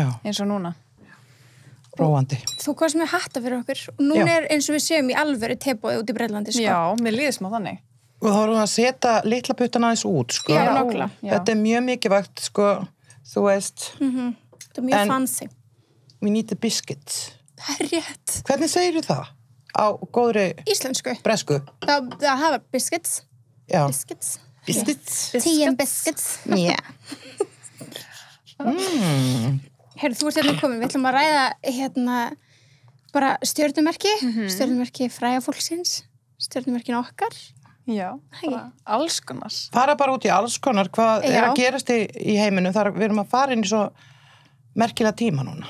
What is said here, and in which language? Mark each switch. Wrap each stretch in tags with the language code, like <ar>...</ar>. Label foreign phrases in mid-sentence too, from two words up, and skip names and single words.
<is>Eins og núna. Róandi. Þú komst með hatta fyrir okkur og núna er eins og við séum í alvöru teboði út í Breitlandi, sko. Já, mér líður smá þannig. Og þá erum við að setja litla puttana aðeins út, sko. Já, nákvæmlega. Þetta er mjög mikilvægt, sko, þú veist. Þetta er mjög fancy.</is> <en>We need the biscuits.</en> <is>Það er rétt. Hvernig segirðu það? Á góðri... Íslensku. Bresku? Það hafa biscuits. Já.</is> <en>Biscuits. Biscuits? Tea and biscuits. Yeah.</en> <is>Heyrðu, þú ert hérna komin. Við ætlum að ræða hérna bara stjörnumerki, stjörnumerki fræga fólksins, stjörnumerkin okkar. Já, bara alls konar. Fara bara út í alls konar, hvað er að gerast í heiminu, við erum að fara inn í svo merkilega tíma núna.</is>